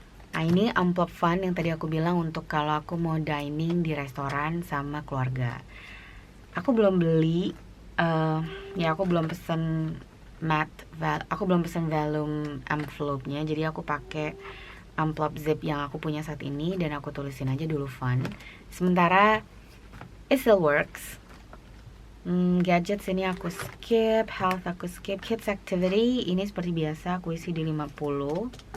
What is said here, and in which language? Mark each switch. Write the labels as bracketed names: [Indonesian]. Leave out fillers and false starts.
[Indonesian] Nah ini amplop fun yang tadi aku bilang untuk kalau aku mau dining di restoran sama keluarga. Aku belum beli aku belum pesen aku belum pesen vellum envelope-nya, jadi aku pakai amplop zip yang aku punya saat ini dan aku tulisin aja dulu fun. Sementara [English] it still works. [Indonesian] Gadgets ini aku skip, health aku skip, kids activity ini seperti biasa aku isi di 50.